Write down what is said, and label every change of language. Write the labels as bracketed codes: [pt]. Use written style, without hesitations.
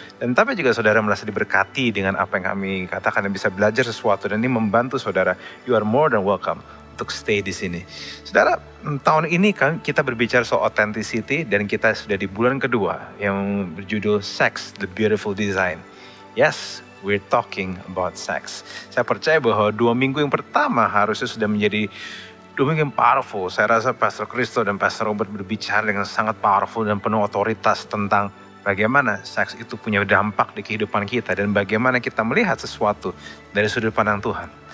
[id] Dan tapi juga saudara merasa diberkati dengan apa yang kami katakan dan bisa belajar sesuatu. Dan ini membantu saudara, [en] you are more than welcome [id] untuk stay di sini. Saudara, tahun ini kan kita berbicara soal authenticity dan kita sudah di bulan kedua yang berjudul Sex, the Beautiful Design. [en] Yes, we're talking about sex. [id] Saya percaya bahwa 2 minggu yang pertama harusnya sudah menjadi 2 minggu yang powerful. Saya rasa Pastor Christo dan Pastor Robert berbicara dengan sangat powerful dan penuh otoritas tentang bagaimana seks itu punya dampak di kehidupan kita dan bagaimana kita melihat sesuatu dari sudut pandang Tuhan.